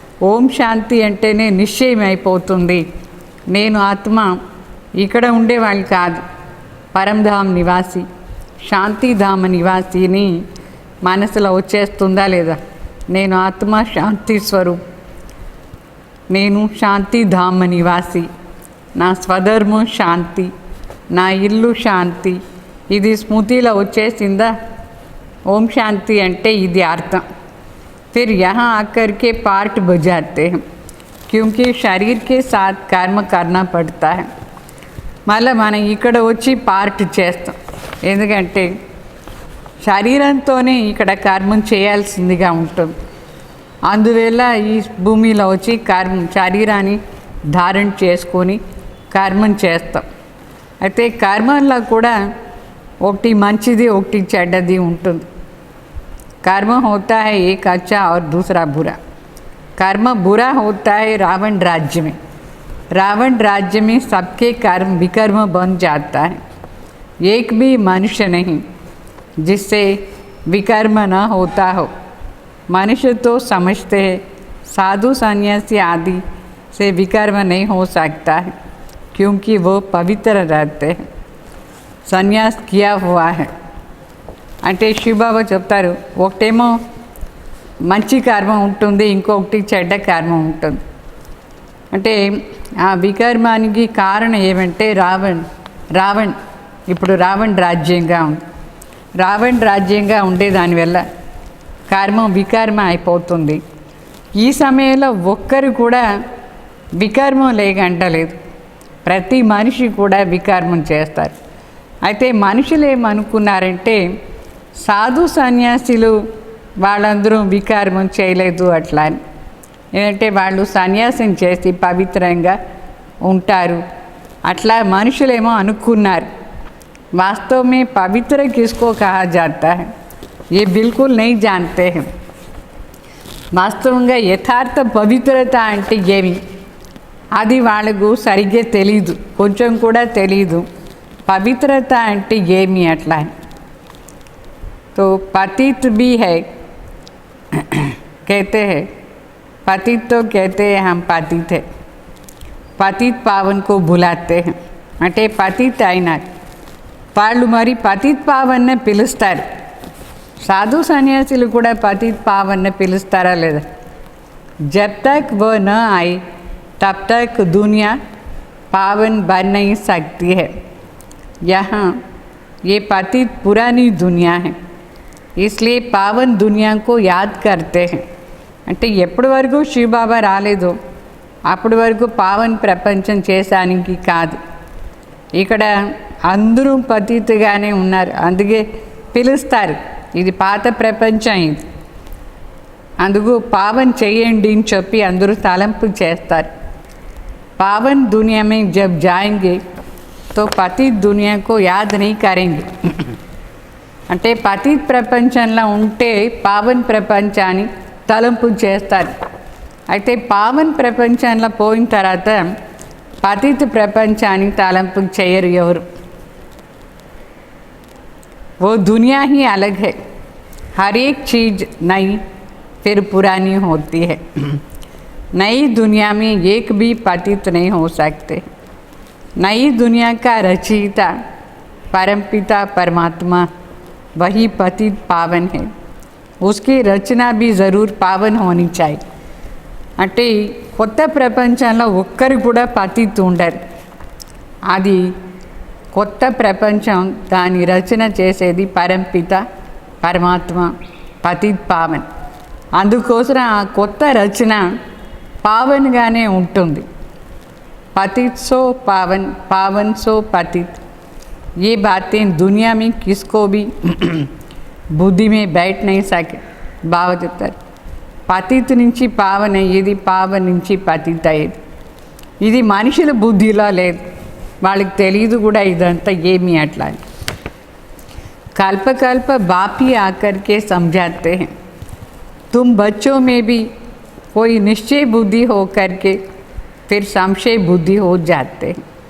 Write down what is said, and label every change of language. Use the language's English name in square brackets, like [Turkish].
[Telugu] ఓం శాంతి అంటేనే నిశ్చయం అయిపోతుంది, నేను ఆత్మ ఇక్కడ ఉండేవాళ్ళు కాదు, పరంధామ్ నివాసి, శాంతిధామ నివాసిని మనసులో వచ్చేస్తుందా లేదా? నేను ఆత్మ శాంతి స్వరూప్, నేను శాంతిధామ నివాసి, నా స్వధర్మం శాంతి, నా ఇల్లు శాంతి, ఇది స్మృతిలో వచ్చేసిందా? ఓం శాంతి అంటే ఇది అర్థం. [Hindi] फिर यहाँ आकर के पार्ट बजाते हैं क्योंकि शरीर के साथ कर्म करना पड़ता है. [Telugu] మళ్ళీ మనం ఇక్కడ వచ్చి పార్ట్ చేస్తాం, ఎందుకంటే శరీరంతోనే ఇక్కడ కర్మం చేయాల్సిందిగా ఉంటుంది. అందువల్ల ఈ భూమిలో వచ్చి శరీరాన్ని ధారణ చేసుకొని కర్మం చేస్తాం. అయితే కర్మల్లో కూడా ఒకటి మంచిది ఒకటి చెడ్డది ఉంటుంది. [Hindi] कर्म होता है एक अच्छा और दूसरा बुरा. कर्म बुरा होता है रावण राज्य में. रावण राज्य में सबके कर्म विकर्म बन जाता है. एक भी मनुष्य नहीं जिससे विकर्म न होता हो. मनुष्य तो समझते हैं साधु सन्यासी आदि से विकर्म नहीं हो सकता है क्योंकि वो पवित्र रहते हैं, संन्यास किया हुआ है. [Telugu] అంటే శివబాబా చెప్తారు, ఒకటేమో మంచి కర్మ ఉంటుంది, ఇంకొకటి చెడ్డ కర్మ ఉంటుంది. అంటే ఆ వికర్మానికి కారణం ఏమంటే రావణ్ ఇప్పుడు రావణ్ రాజ్యంగా ఉంది. రావణ్ రాజ్యంగా ఉండే దానివల్ల కర్మం వికర్మ అయిపోతుంది. ఈ సమయంలో ఒక్కరు కూడా వికర్మం లేకంటలేదు, ప్రతి మనిషి కూడా వికర్మం చేస్తారు. అయితే మనుషులు ఏమనుకున్నారంటే సాధు సన్యాసులు వాళ్ళందరూ వికర్మం చేయలేదు అట్లా అని. ఏంటంటే వాళ్ళు సన్యాసం చేసి పవిత్రంగా ఉంటారు అట్లా మనుషులేమో అనుకున్నారు. [Hindi] वास्तव में पवित्र किसको कहा जाता है ये बिल्कुल नहीं जानते हैं. [Telugu] వాస్తవంగా యథార్థ పవిత్రత అంటే ఏమి అది వాళ్ళకు సరిగ్గా తెలీదు, కొంచెం కూడా తెలీదు. పవిత్రత అంటే ఏమి అట్లా అని. [Hindi] तो पतित भी है कहते हैं, पतित तो कहते हैं हम पतित है, పతిత్ పావన్ को बुलाते हैं [Telugu] అంటే పతిత్ అయినారు వాళ్ళు మరి పతిత్ పావన్నే పిలుస్తారు. సాధు సన్యాసులు కూడా పతిత్ పావన్నే పిలుస్తారా లేదా? [Hindi] जब तक वो न आए तब तक दुनिया पावन बन नहीं सकती है. यहाँ ये पतित पुरानी दुनिया है, इसलिए पावन दुनिया को याद करते हैं. [Telugu] అంటే ఎప్పటి వరకు శివబాబా రాలేదో అప్పటి వరకు పావన్ ప్రపంచం చేసానికి కాదు. ఇక్కడ అందరూ పతితగానే ఉన్నారు, అందుకే పిలుస్తారు. ఇది పాత ప్రపంచం, ఇది అందుకు పావన్ చేయండి అని చెప్పి అందరూ తలంపు చేస్తారు. [Hindi] పావన్ दुनिया में जब जाएंगे तो पतित दुनिया को याद नहीं करेंगे. [Telugu] అంటే పతిత్ ప్రపంచంలో ఉంటే పావన్ ప్రపంచాన్ని తలంపు చేస్తారు. అయితే పావన్ ప్రపంచంలో పోయిన తర్వాత పతిత్ ప్రపంచాన్ని తలంపు చేయరు ఎవరు. [Hindi] वो दुनिया ही अलग है, हर एक चीज़ नई फिर पुरानी होती है. नई दुनिया में एक भी पतित नहीं हो सकते. नई दुनिया का रचयिता परमपिता परमात्मा वही पतित पावन है. उसकी रचना भी ज़रूर पावन होनी चाहिए. [Telugu] అంటే కొత్త ప్రపంచంలో ఒక్కరు కూడా పతిత్ ఉండరు. అది కొత్త ప్రపంచం, దాని రచన చేసేది పరంపిత పరమాత్మ పతిత్ పావన్. అందుకోసం ఆ కొత్త రచన పావన్గానే ఉంటుంది. [Hindi] पतित सो पावन, पावन सो पतित, ये बातें दुनिया में किसको भी बुद्धि में बैठ नहीं सके. [Telugu] బాగా చెప్తారు, పతిత్ నుంచి పావన్ అయ్యేది, పావన్ నుంచి పతిత్ అయ్యేది. ఇది మనుషుల బుద్ధిలో లేదు, వాళ్ళకి తెలియదు కూడా ఇదంతా ఏమి అట్లా. [Hindi] कल्प कल्प बाप ही आकर के समझाते हैं. तुम बच्चों में भी कोई निश्चय बुद्धि हो करके फिर संशय बुद्धि हो जाते हैं.